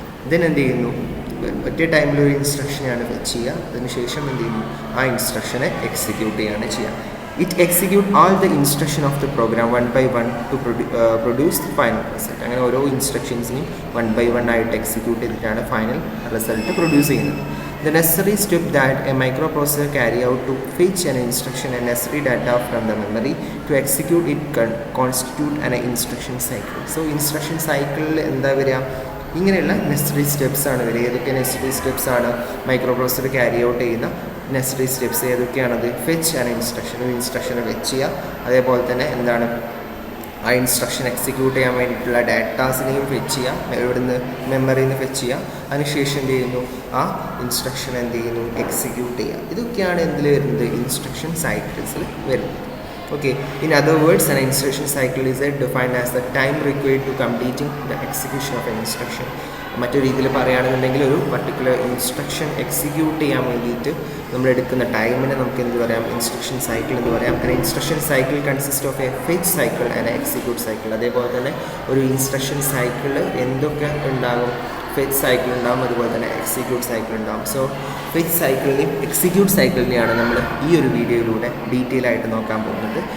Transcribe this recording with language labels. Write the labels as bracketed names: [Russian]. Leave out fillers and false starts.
[Malayalam] Then എന്ത് ചെയ്യുന്നു, ഒറ്റ ടൈമിൽ ഒരു ഇൻസ്ട്രക്ഷനെയാണ് ഫെച്ച് ചെയ്യുക. അതിനുശേഷം എന്ത് ചെയ്യുന്നു, ആ ഇൻസ്ട്രക്ഷനെ എക്സിക്യൂട്ട് ചെയ്യുകയാണ് ചെയ്യുക. [English] It execute all the instruction of the program one by one to produce the final result. [Malayalam] അങ്ങനെ ഓരോ ഇൻസ്ട്രക്ഷൻസിനെയും വൺ ബൈ വൺ ആയിട്ട് എക്സിക്യൂട്ട് ചെയ്തിട്ടാണ് ഫൈനൽ റിസൾട്ട് പ്രൊഡ്യൂസ് ചെയ്യുന്നത്. [English] The necessary step that a microprocessor carry out to fetch an instruction and necessary data from the memory to execute it constitute an instruction cycle. So instruction cycle [Malayalam] എന്താ വരിക, ഇങ്ങനെയുള്ള necessary steps ആണ് വരിക. ഏതൊക്കെ necessary steps ആണ് micro processor carry out ചെയ്യുന്ന necessary steps ഏതൊക്കെയാണത്? Fetch ആണ് ഒരു ഇൻസ്ട്രക്ഷനെ ഫെച്ച് ചെയ്യുക. അതേപോലെ തന്നെ ആ ഇൻസ്ട്രക്ഷൻ എക്സിക്യൂട്ട് ചെയ്യാൻ വേണ്ടിയിട്ടുള്ള ഡാറ്റാസിനെയും ഫെച്ച് ചെയ്യുക, എവിടുന്ന് മെമ്മറിയിൽ നിന്ന് ഫെച്ച് ചെയ്യുക. അതിനുശേഷം എന്ത് ചെയ്യുന്നു, ആ ഇൻസ്ട്രക്ഷൻ എന്ത് ചെയ്യുന്നു, എക്സിക്യൂട്ട് ചെയ്യുക. ഇതൊക്കെയാണ് വരുന്നത്, ഇൻസ്ട്രക്ഷൻ സൈക്കിൾസിൽ വരുന്നത്. [English] Okay, in other words, an instruction cycle is defined as the time required to completing the execution of an instruction. [Malayalam] മറ്റൊരു രീതിയിൽ പറയുകയാണെന്നുണ്ടെങ്കിൽ ഒരു പർട്ടിക്കുലർ ഇൻസ്ട്രക്ഷൻ എക്സിക്യൂട്ട് ചെയ്യാൻ വേണ്ടിയിട്ട് നമ്മൾ എടുക്കുന്ന ടൈമിനെ നമുക്ക് എന്ത് പറയാം, ഇൻസ്ട്രക്ഷൻ സൈക്കിൾ എന്ന് പറയാം. [English] an instruction cycle consists of a fetch cycle and an execute cycle. [Malayalam] അതേപോലെ തന്നെ ഒരു ഇൻസ്ട്രക്ഷൻ സൈക്കിളിൽ എന്തൊക്കെ ഉണ്ടാകും, ഫെച്ച് സൈക്കിൾ ഉണ്ടാകും, അതുപോലെ തന്നെ എക്സിക്യൂട്ട് സൈക്കിൾ ഉണ്ടാകും. സോ ഫെച്ച് സൈക്കിളിനെയും എക്സിക്യൂട്ട് സൈക്കിളിനെയാണ് നമ്മൾ ഈ ഒരു വീഡിയോയിലൂടെ ഡീറ്റെയിൽ ആയിട്ട് നോക്കാൻ പോകുന്നത്.